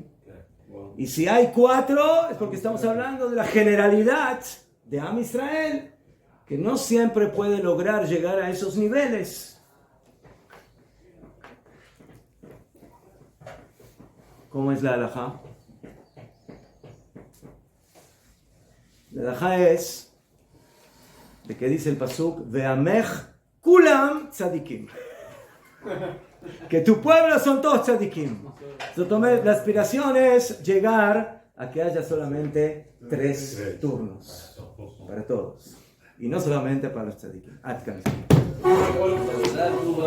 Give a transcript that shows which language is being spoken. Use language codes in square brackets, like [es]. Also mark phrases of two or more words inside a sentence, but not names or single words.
[es] Y si hay 4, es porque estamos hablando de la generalidad de Am Israel, que no siempre puede lograr llegar a esos niveles. ¿Cómo es la halajá? La halajá es de que dice el pasuk, [he] ועמך כולם צדיקים. [es] Que tu pueblo son todos tzadikim. La aspiración es llegar a que haya solamente 3 turnos para todos. Y no solamente para los tzadikim.